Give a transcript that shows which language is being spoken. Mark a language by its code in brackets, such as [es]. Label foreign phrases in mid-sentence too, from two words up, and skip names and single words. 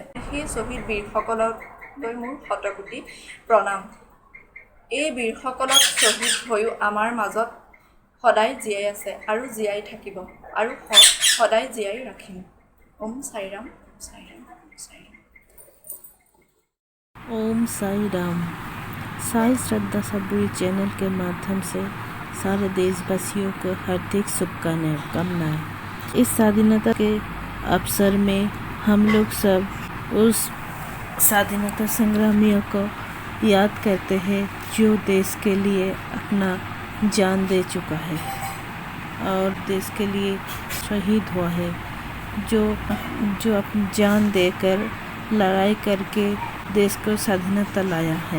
[as] সেই শ্বহীদ বীৰসকললৈ মোৰ শতকোটি প্ৰণাম। এই বীৰসকলক শ্বহীদ হৈও আমাৰ মাজত সদায় জীয়াই আছে আৰু জীয়াই থাকিব আৰু সদায় জীয়াই ৰাখিম। ওম সাই ৰাম, সাই ৰাম, সাই ৰাম। [hi] ओम साई राम। साई श्रद्धा सबरी चैनल के माध्यम से सारे देशवासियों को हार्दिक शुभकामनाएं। इस स्वाधीनता के अवसर में हम लोग सब उस स्वाधीनता संग्रामियों को याद करते हैं जो देश के लिए अपना जान दे चुका है और देश के लिए शहीद हुआ है, जो अपनी जान देकर लड़ाई करके देश को स्वाधीनता लाया है।